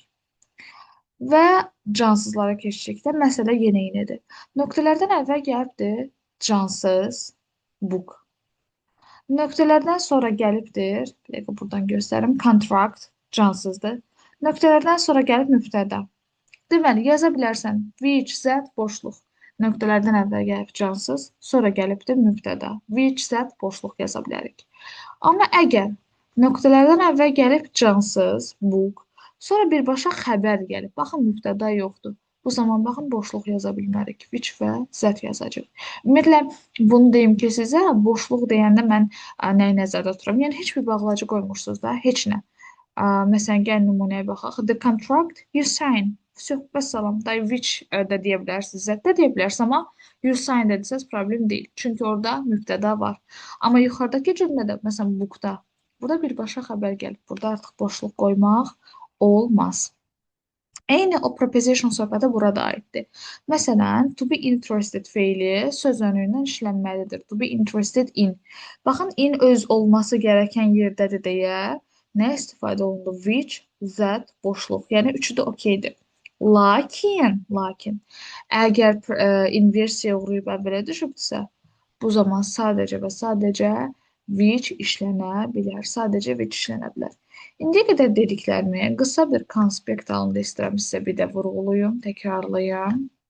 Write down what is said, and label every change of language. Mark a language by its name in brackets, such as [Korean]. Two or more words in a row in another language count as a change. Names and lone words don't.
[Azerbaijani] Və cansızlara keçdikdə məsələ yenə eynidir. Nöqtələrdən əvvəl gəlibdir cansız, book. Nöqtələrdən sonra gəlibdir, bir dəqiqə buradan göstərim, contract, cansızdır. Nöqtələrdən sonra gəlib mübtəda. Deməli, yaza bilərsən which, that, boşluq. Nöqtələrdən əvvəl gəlib cansız, sonra gəlibdir mübtəda. Which, that, boşluq yaza bilərik. Amma əgər nöqtələrdən əvvəl gəlib cansız, book, sonra birbaşa xəbər gəlib. Baxın, mübtəda yoxdur. Bu zaman baxın, boşluq yaza bilmərik. Which və zət yazacaq. Ümumiyyətlə, bunu deyim ki, sizə boşluq deyəndə mən nəyi nəzərdə tuturam? Yəni, heç bir bağlacı qoymursunuz da, heç nə. Məsələn, gəlin nümunəyə baxaq. [English] The contract you sign. [Azerbaijani] Söhbət salam. Da which də deyə bilərsiniz, zət də deyə bilərsiniz, amma [English] you sign [Azerbaijani] dedirsəz problem deyil. Çünki orada mübtəda var. Amma yuxarıdakı cümlədə, məsələn, bookda, burada birbaşa xəbər gəlib. Burada artıq boşluq qoymaq olmaz. Eyni o preposition söhbəti burada aiddir. Məsələn, [English] to be interested [Azerbaijani] feili söz önündən işlənməlidir. To be interested in. Baxın, in öz olması gərəkən yerdədir deyə nə istifadə olundu? Which, that, boşluq. Yəni, üçü də okeydir. Lakin, əgər inversiya uğrayıb əvvələ düşübdürsə, bu zaman sadəcə və sadəcə which işlənə bilər. Sadəcə which işlənə bilər. İndiyə qədər dediklərimi qısa bir konspekt halında istəyirəm sizə bir də vurğulayım, təkrarlayım.